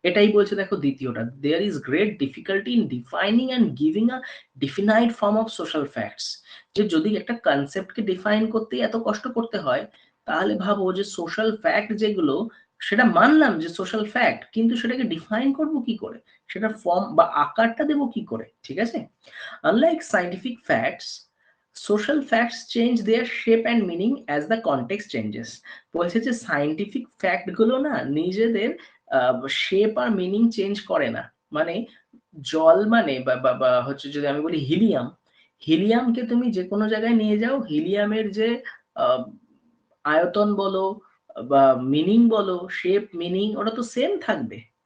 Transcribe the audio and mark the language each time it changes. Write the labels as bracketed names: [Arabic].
[Bangla] এটাই বলছে দেখো দ্বিতীয়টা, [English] There is great difficulty in defining and giving a definite form of social facts. [Bangla] যে যদি একটা কনসেপ্টকে ডিফাইন করতে এত কষ্ট করতে হয়, তাহলে ভাবো যে সোশ্যাল ফ্যাক্ট যেগুলো সেটা মানলাম যে সোশ্যাল ফ্যাক্ট, কিন্তু সেটাকে ডিফাইন করব কি করে, সেটা ফর্ম বা আকারটা দেব কি করে, ঠিক আছে? [English] Unlike scientific facts, social facts change their shape and meaning as the context changes. [Bangla] বলছে যে সায়েন্টিফিক ফ্যাক্ট গুলো না নিজেদের শেপ আর মিনিং চেঞ্জ করে না। মানে জল মানে বা বা বা হচ্ছে যদি আমি বলি হিলিয়াম, হিলিয়ামকে তুমি যে কোনো জায়গায় নিয়ে যাও, হিলিয়ামের যে আহ, আয়তন বলো বা মিনিং বলো, শেপ মিনিং ওটা তো সেম থাকবে।